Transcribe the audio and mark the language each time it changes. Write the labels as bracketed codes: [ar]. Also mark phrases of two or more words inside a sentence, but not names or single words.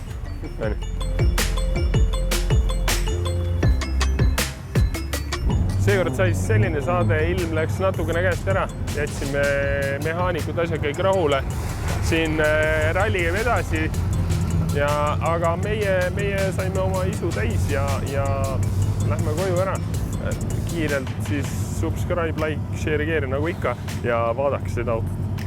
[et] Seekord sai selline saade, ilm läks natukene käest ära, jätsime mehaanikud asja kõik rahule. Siin ralli käib edasi, aga meie saime oma isu täis ja lähme koju ära. Kiirelt siis [en] subscribe, like, share, [et] nagu ikka ja vaadake seda autot.